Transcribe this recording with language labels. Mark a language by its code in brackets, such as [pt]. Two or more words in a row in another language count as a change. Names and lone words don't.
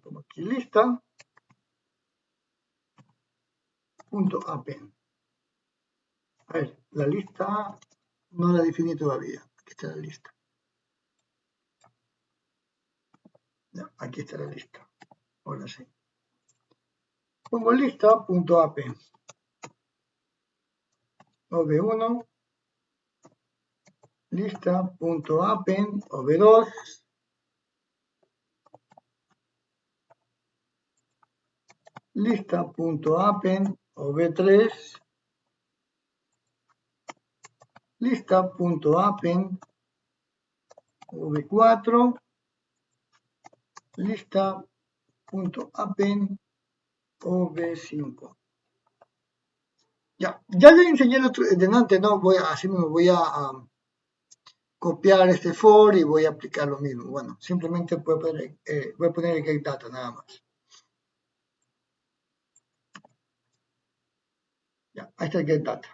[es] Pongo aquí lista. Punto append. A ver, la lista no la definí todavía. Aquí está la lista. Ya, aquí está la lista. Ahora sí. Pongo lista.append. OV1. Lista.append. OV2. Lista.append. OV3. Lista.append. OV4. Lista.append. OV5. Ya le enseñé delante, no voy a, así me voy a copiar este for y voy a aplicar lo mismo. Bueno, simplemente voy a poner el [en] get data [es] nada más. Ya, ahí está el [en] get data.